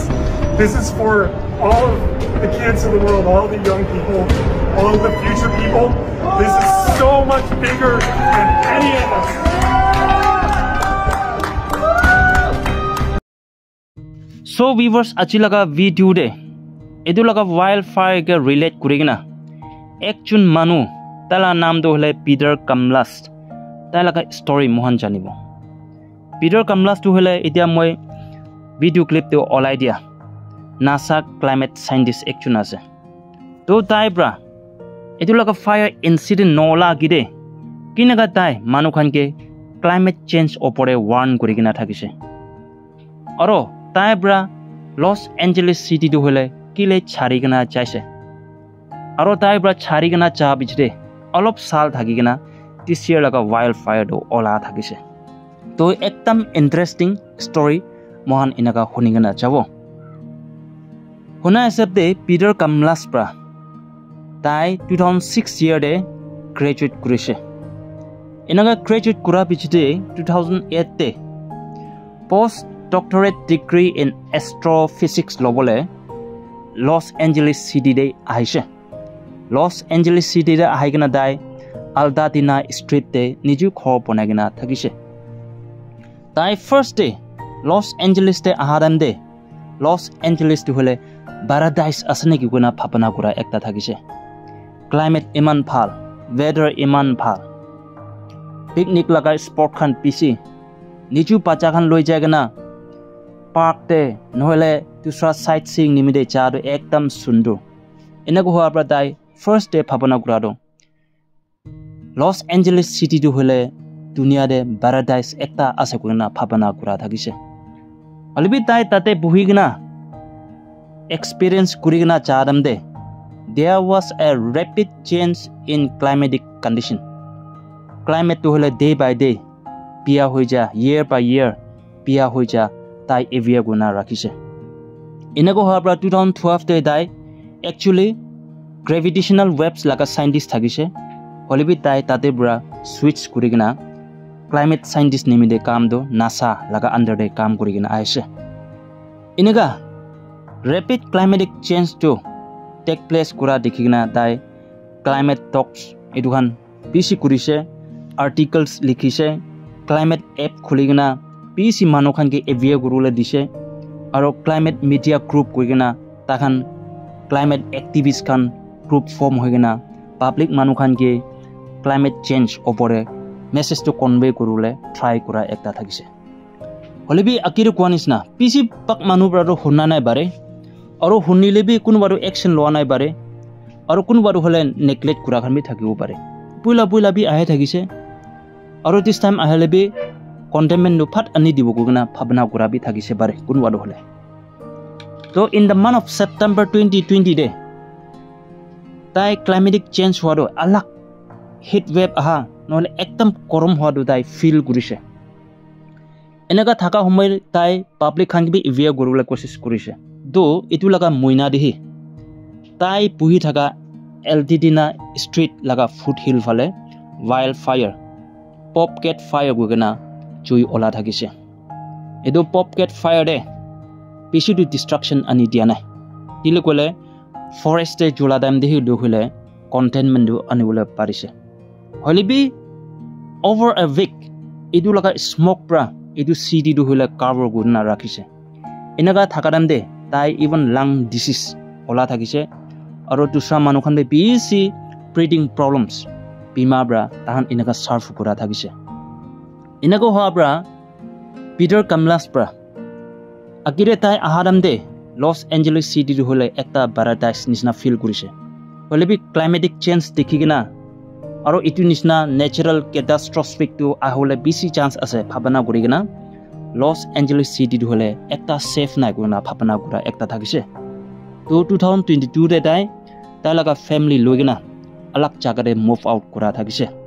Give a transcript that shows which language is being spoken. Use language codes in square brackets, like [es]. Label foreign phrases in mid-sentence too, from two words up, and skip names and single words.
[en] This is for all of the kids of the world, all the young people, all of the future people. This is so much bigger than any of us. [nag] So viewers achi laga video de edu laga wildfire ke relate kurigina ekchun manu tala naam do hole Peter Kamlas tai laga story mohan janibo Peter Kamlas to hole etia moi [en] video clip [nag] to olai dia [en] NASA climate scientist [nag] ekchun ase to tai bra etu laga fire incident nola gide kinaga tai manu khan ke climate change opore warn kurigina thakise aro tai bra Los Angeles city to hole kile charigina jaise aro tai bra charigina cha bichre olop sal thagigina [en] this year [nag] laga wildfire do ola thakise to ekdam interesting story mohan inaga hunigana jabo huna sabde Peter Kamlas pra tai 2006 year de graduate kurise inaga graduate kura bichite 2008 te [en] post doctorate degree in astrophysics [nag] lobole Los Angeles city de aise Los Angeles city de aigana dai Aldatina street de niju khor bonagina thagise tai [en] first day [nag] Los Angeles de ahadam de Los Angeles to hole paradise asne ki guna phapana kura ekta thagise climate iman phal weather iman phal picnic laga spot khan pisi niju pacha khan loi jagana park de nohole dusra sightseeing nimide cha do ekdam sundur inago hoa pra dai [en] first day [nag] phapana kura do Los Angeles city to hole dunia de paradise ekta ase kuna phapana kura thagise alibi tai tate buhigna experience kurigna chadam de [en] there was a rapid change in climatic condition [nag] climate to hole [en] day by day [nag] pia hoija [en] year by year [nag] pia hoija tai avia guna rakhise inago habra 2012 de dai [en] actually gravitational waves [nag] laga scientist thagise holibi tai tate bra switch kurigna [en] climate scientist [nag] nimide kam do NASA laga under de kam kurigna aise inaga [en] rapid climatic change to take place [nag] kura dikhigina tai [en] climate talks [nag] eduhan bisi kurise articles likhise [en] climate app [nag] khuligina bisi manukhan ke aware gurule dise aro [en] climate media group [nag] koigina takhan [en] climate activists [nag] khan group form hoigina public manukhan ke [en] climate change [nag] opore message to convey kurule try kura ekta thakise holebi akiru kwanisna bisi pak manu brado hunna nai bare aro hunnile bi kunbaru action loa nai bare aro kunbaru hole neglect kura khan bi thakibo bare puila bi ahe thakise aro [en] this time [nag] ahele bi condemn no phat ani dibo guna bhabna kura bi thakise bare kunbaru hole [en] so in the month of September 2020 [nag] day tai climatic change hoado alak [en] heat wave [nag] aha nole ekdam korom hoado tai feel kurise enaka thaka homoy tai public khan bi aware gorule kosis kurise do itu laga moina dehi tai puhi thaka LTD na street laga foothill phale wildfire popcat fire gogena chui ola thakise edo popcat fire de pisu to destruction ani dia nai tile kole forest jula dam dehi do hole containment do ani bola parise holibi [en] over a week [nag] edu laga smoke pra edu city do hole cover guna rakhise enaga thakadam de tai even [en] lung disease [nag] ola thakise aro dusra manukhan be bisi [en] breathing problems [nag] bima bra tahan enaga surf kura thakise enago ha bra Peter Kamlas bra agire tai ahadam de Los Angeles city do hole ekta paradise nisna feel kurise holebi [en] climatic change [nag] dekhigina aro itu nisna [en] natural catastrophic [nag] to ahole bisi chance ase bhabana gorigina Los Angeles city do hole ekta safe na guna bhabana gura ekta thakise to 2022 de tai laga family logina alak jaga de [en] move out [nag] kura thakise